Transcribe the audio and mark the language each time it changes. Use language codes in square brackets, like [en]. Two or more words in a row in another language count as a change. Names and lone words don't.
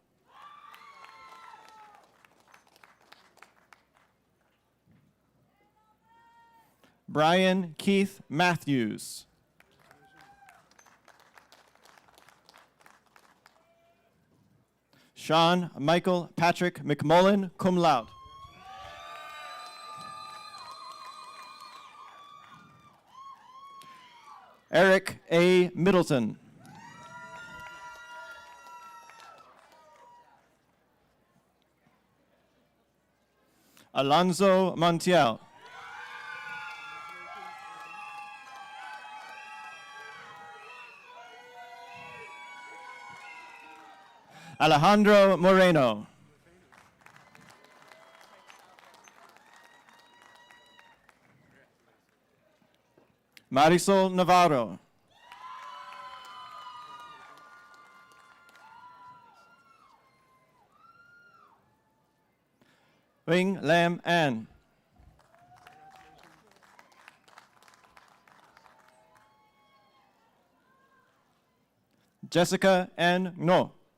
[en] Brian Keith Matthews. Sean Michael Patrick McMullen, [la] cum laude. [en] Eric A. Middleton. Alonzo Montiel. Alejandro Moreno. Marisol Navarro. Wing Lam An. Jessica N. No.